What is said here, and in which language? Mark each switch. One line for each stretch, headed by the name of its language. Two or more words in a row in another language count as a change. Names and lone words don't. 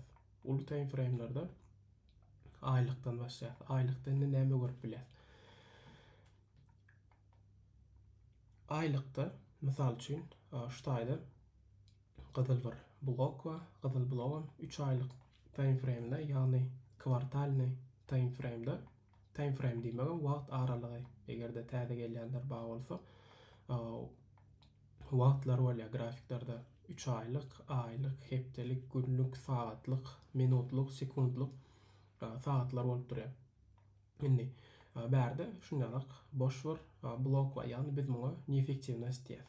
Turkmen: Uly
English: time frame'lerde
Turkmen: aýlykdan başlaýas. Aýlykda näme görüp bilýäs? Aýlykda, mysal üçin, şutaýda gyzyl bir blok we gyzyl blogam 3 aýlyk
English: time frame'de,
Turkmen: ýagny kwartalny
English: time frame'de, time frame
Turkmen: diýmegem wagt aralygy. Egerde täze gelýänler bar bolsa, wagtlar bolýar grafiklarda 3 aýlyk, aýlyk, hepdelik, günlük, saatlyk, minutlyk, sekundlyk saatlar bolup durýar. Indi bärde şundalyk boş bir blok bar, ýagny biz muňa neefektiwnost diýäs.